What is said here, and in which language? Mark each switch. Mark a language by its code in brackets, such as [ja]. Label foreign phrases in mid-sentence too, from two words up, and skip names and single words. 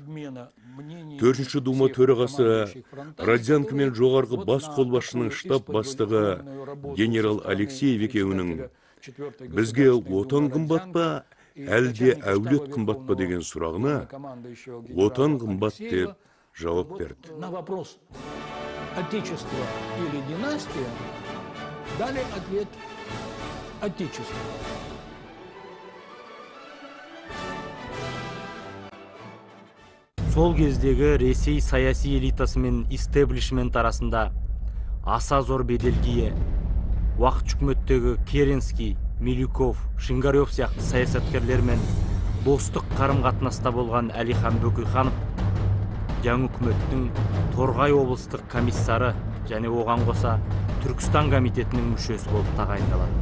[kk] 4-ші дума төрағасы Родзянко мен жоғарғы бас қолбасшының штаб бастығы генерал Алексеев екеуінің бізге отан қымбат па, әлде әулет қымбат па деген сұрағына отан қымбат деп жауап берді. [ru] На вопрос отечество или династия дали ответ отечество. [kk] Сол кездегі Ресей саяси элитасы мен истеблишмент арасында аса зор беделгие, уақыт үкіметтегі Керенский, Милюков, Шингарев сияқты саясаткерлермен достық қарым-қатынаста болған Әлихан Бөкейханов жаңа үкіметтің Торғай облыстық комиссары және оған қоса Түркістан комитетінің мүшесі болып тағайындалады.